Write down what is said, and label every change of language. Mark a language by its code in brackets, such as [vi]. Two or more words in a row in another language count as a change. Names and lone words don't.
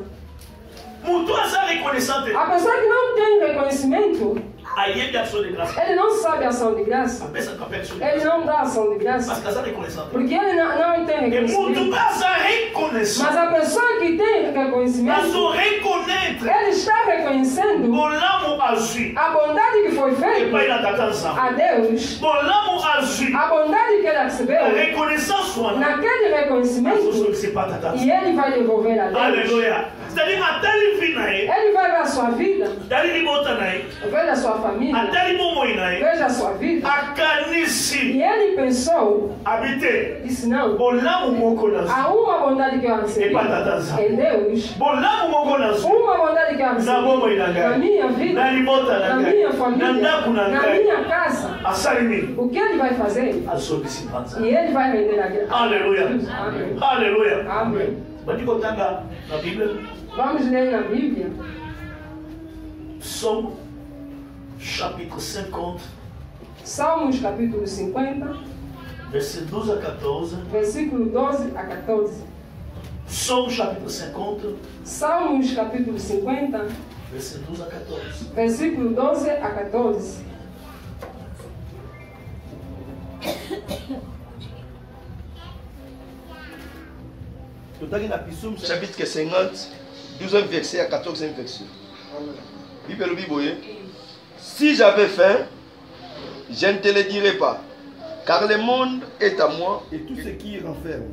[ln] mutu aza reconnaissant te [pt] A pessoa que não tem reconhecimento, [ln] ayebi [fr] action de grâce [pt] ele não sabe ação de graça. [ln] apesaka mpe [fr] action de [pt] Ele [fr] grâce [pt] não dá ação de [fr] parce [pt] graça. [fr] que [ln] aza reconnaissant te [pt] Porque ele não tem [ln] e mutu [pt] reconhecimento. [ln] aza [pt] Mas [ln] reconnaissant [pt] a pessoa que tem reconhecimento, [ln] azo [fr] reconnaître reconnaître [pt] Ele está reconhecendo [ln] bolamu azwi [pt] a bondade que foi feita [ln] epai na tata nzambe. [pt] a Deus, [ln] Bolamu azwi [pt] a bondade que ele recebeu, [ln] reconnaissance wana [pt] naquele reconhecimento, [ln] azosokisa epai na tata [pt] e ele vai devolver a Deus. [ln] Alléluia. C'est-à-dire atali vi na ye, [pt] Ele vai ver a sua vida, [ln] atali libota na ye, [pt] veja a sua família, [ln] atali bomoi na ye, [pt] veja a sua vida. [ln] akanisi [pt] E ele pensou, habite disse não, [ln] bolamu moko nazwi [pt] há uma bondade que eu recebi [ln] epai na tata nzambe. [pt] em Deus, [ln] Bolamu moko nazwi [pt] uma bondade que eu [ln] na [pt] recebi [ln] bomoi na na ngai, [pt] minha vida, [ln] na libota na na ngai, [pt] minha [ln] na [pt] família, [ln] ndako na na ngai, [pt] minha casa. [ln] asali nini? [pt] O que ele vai fazer? [ln] Azokisi epai na [pt] E [ln] nzambe. [pt] ele vai render a graça. [ln] Alléluia. [pt] Amém. [ln] Alléluia. [pt] Amém. [ln] Bandi kotanga na Bíblia, [pt] Vamos ler na Bíblia, [fr] Psaume chapitre 50, [pt] Salmos capítulo 50, [fr] verset 12 a 14. [pt] versículo 12 a 14. [fr] Psaume chapitre 50, [pt] Salmos capítulo 50, [fr] verset 12 a 14. [pt] versículo 12 a 14. [fr] Chapitre 50, 12e verset à 14e verset. Bible le Bible. Si j'avais faim, je ne te le dirais pas, car le monde est à moi et tout ce qui y renferme.